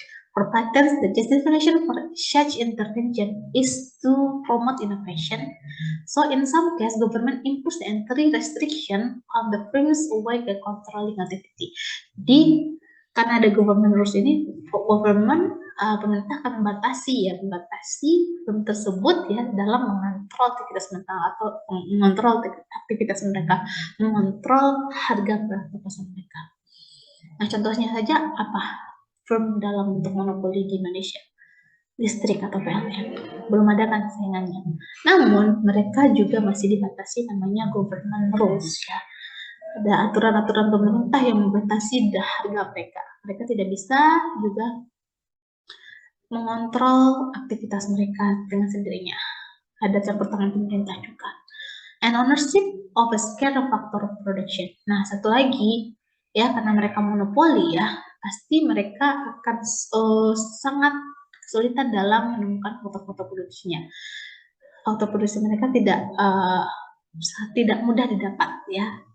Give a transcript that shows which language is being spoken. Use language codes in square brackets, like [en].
[en] For patents, the justification for such intervention is to promote innovation. So in some case, government impose the entry restriction on the firms while controlling activity. [id] Jadi karena ada government rules ini, pemerintah akan membatasi firm tersebut ya dalam mengontrol aktivitas mereka atau mengontrol aktivitas mereka, mengontrol harga pasar mereka. Nah, contohnya saja apa? Firm dalam bentuk monopoli di Indonesia, listrik atau PLN, belum ada kan saingannya. Namun mereka juga masih dibatasi namanya government rules ya. Ada aturan-aturan pemerintah yang membatasi harga mereka. Mereka tidak bisa juga mengontrol aktivitas mereka dengan sendirinya. Ada campur tangan pemerintah juga. [en] And ownership of a scale factor of production. [id] Nah, satu lagi ya, karena mereka monopoli ya, pasti mereka akan sangat kesulitan dalam menemukan faktor-faktor produksinya. Faktor produksi mereka tidak mudah didapat ya.